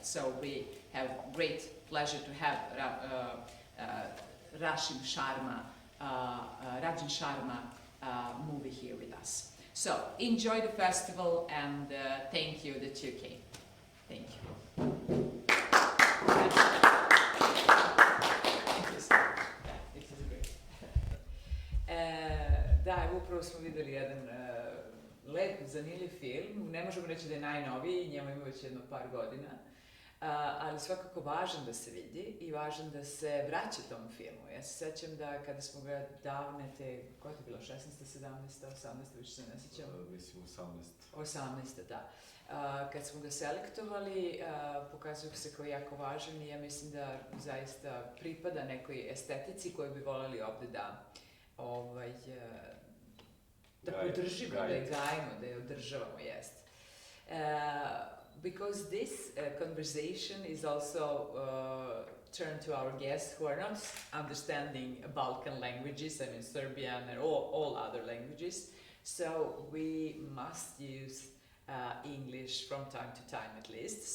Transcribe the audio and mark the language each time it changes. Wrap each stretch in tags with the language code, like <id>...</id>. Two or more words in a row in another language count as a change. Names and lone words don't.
<en>So we have great pleasure to have Rajan Sharma movie here with us. So enjoy the festival, and thank you that you came. Thank you. It is great.</en> <sr>Da, upravo smo vidjeli jedan lep, zanimljiv film. Ne možemo reći da je najnoviji, njemu ima već jedno par godina, ali svakako važan da se vidi i važan da se vraća tom filmu. Ja se sjećam da kada smo ga davne koja je to bilo, 16. 17. 18. više se ne sjećam. Mislim 18. 18. da. Kad smo ga selektovali, pokazuju se kao jako važan i ja mislim da zaista pripada nekoj estetici koju bi voljeli ovdje da podržimo, da je gajimo, da je održavamo, jest.</sr> <en>Because this conversation is also turned to our guests who are not understanding Balkan languages, I mean Serbian and all other languages, so we must use English from time to time at least.</en>